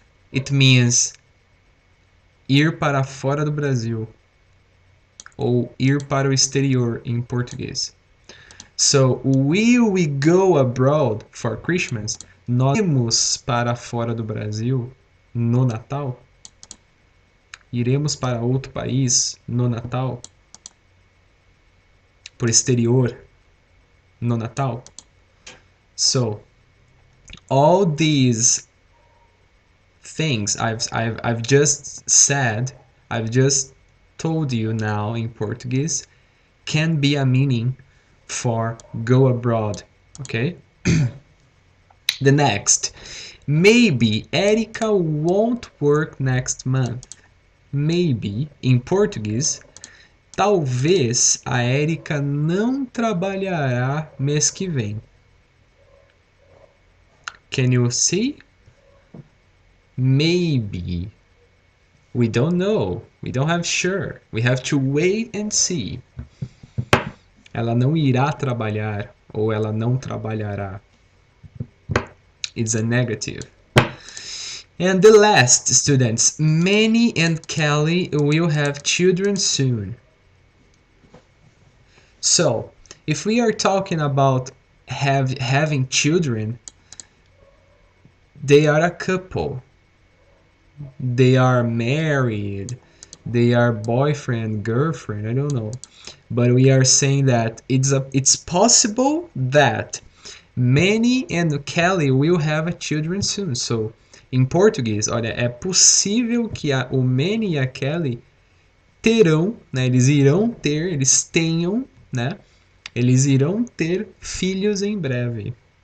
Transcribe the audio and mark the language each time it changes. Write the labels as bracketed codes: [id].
[en] It means [pt] ir para fora do Brasil, ou ir para o exterior em português. [en] So, will we go abroad for Christmas? [pt] Nós iremos para fora do Brasil no Natal? Iremos para outro país no Natal? Por exterior no Natal? [en] So, all these things I've just said, I've just told you now in Portuguese, can be a meaning for go abroad, okay? The next, maybe Erica won't work next month. Maybe, [pt] em português, talvez a Erica não trabalhará mês que vem. [en] Can you see? Maybe. We don't know. We don't have sure. We have to wait and see. [pt] Ela não irá trabalhar ou ela não trabalhará. [en] It's a negative. And the last, students, Manny and Kelly will have children soon. So, if we are talking about having children, they are a couple. They are married. They are boyfriend, girlfriend, I don't know. But we are saying that it's possible that Manny and Kelly will have children soon. [pt] So, em português, olha, é possível que o Manny e a Kelly terão, né? Eles irão ter, eles tenham, né? Eles irão ter filhos em breve.